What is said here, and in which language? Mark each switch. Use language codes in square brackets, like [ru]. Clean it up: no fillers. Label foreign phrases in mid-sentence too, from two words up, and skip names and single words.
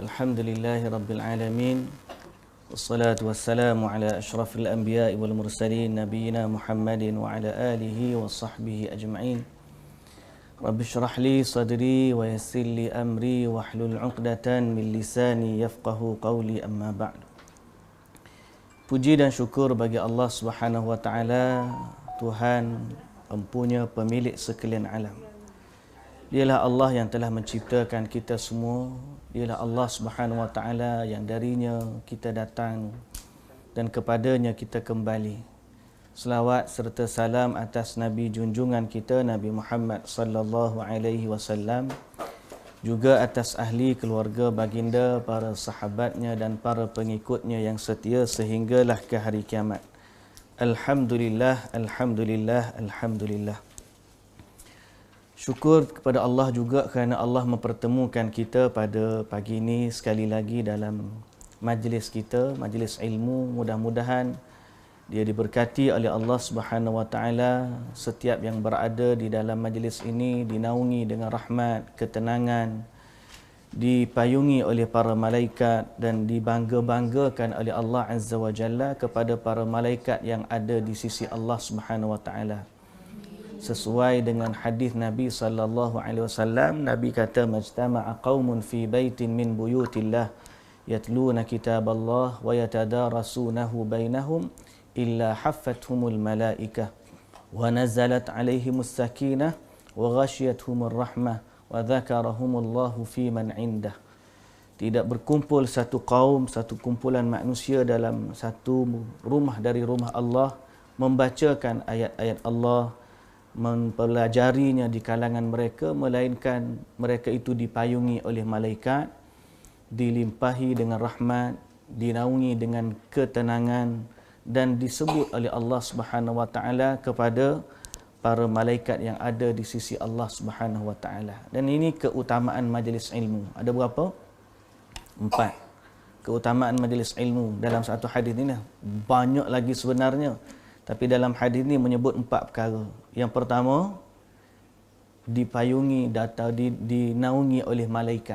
[ar] الحمد لله رب العالمين. والصلاة والسلام على أشرف الأنبياء والمرسلين نبينا محمد وعلى آله وصحبه أجمعين. رب اشرح لي صدري ويسر لي أمري واحلل عقدة من لساني يفقهوا قولي، أما بعد. [ms] Puji dan syukur bagi Allah [ar] سبحانه وتعالى, [ms] Tuhan empunya pemilik sekalian alam. Dialah Allah yang telah menciptakan kita semua. Dialah Allah [ar] سبحانه وتعالى [ms] yang darinya kita datang dan kepadanya kita kembali. Selawat serta salam atas Nabi junjungan kita Nabi Muhammad [ar] صلى الله عليه وسلم, [ms] juga atas ahli keluarga baginda, para sahabatnya dan para pengikutnya yang setia sehinggalah ke hari kiamat. [ar] الحمد لله، الحمد لله، الحمد لله. [ms] Syukur kepada Allah juga kerana Allah mempertemukan kita pada pagi ini sekali lagi dalam majlis kita, majlis ilmu. Mudah-mudahan dia diberkati oleh Allah [ar] سبحانه وتعالى. [ms] Setiap yang berada di dalam majlis ini dinaungi dengan rahmat, ketenangan, dipayungi oleh para malaikat dan dibangga-banggakan oleh Allah [ar] عز وجل [ms] kepada para malaikat yang ada di sisi Allah [ar] سبحانه وتعالى. [ms] Sesuai dengan hadis Nabi [ar] صلى الله عليه وسلم, [ms] Nabi kata, [ar] "ما اجتمع قوم في بيت من بيوت الله يتلون كتاب الله ويتدارسونه بينهم إلا حفتهم الملائكة ونزلت عليهم السكينة وغشيتهم الرحمة وذكرهم الله فيمن عنده." [ms] Tidak berkumpul satu kaum, satu kumpulan manusia dalam satu rumah dari rumah Allah, membacakan ayat-ayat Allah, mempelajarinya di kalangan mereka, melainkan mereka itu dipayungi oleh malaikat, dilimpahi dengan rahmat, dinaungi dengan ketenangan, dan disebut oleh Allah [ar] سبحانه وتعالى [ms] kepada para malaikat yang ada di sisi Allah [ar] سبحانه وتعالى. [ms] Dan ini keutamaan majlis ilmu. Ada berapa? 4. Keutamaan majlis ilmu dalam satu hadis ini banyak lagi sebenarnya. Tapi dalam hadis ini menyebut 4 perkara. Yang pertama, dipayungi, dinaungi oleh malaikat.